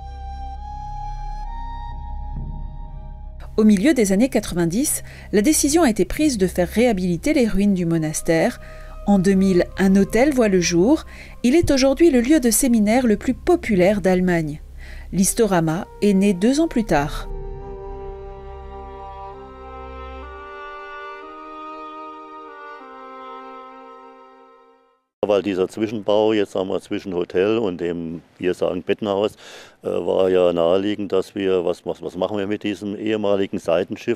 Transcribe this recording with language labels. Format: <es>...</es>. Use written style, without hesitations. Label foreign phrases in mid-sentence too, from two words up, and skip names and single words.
<fr>Au milieu des années 90, la décision a été prise de faire réhabiliter les ruines du monastère. En 2000, un hôtel voit le jour. Il est aujourd'hui le lieu de séminaire le plus populaire d'Allemagne. L'Historama est né 2 ans plus tard.</fr> <de>Weil dieser Zwischenbau jetzt sagen wir zwischen Hotel und dem, wir sagen Bettenhaus, war ja naheliegend, dass wir, was machen wir mit diesem ehemaligen Seitenschiff?</de>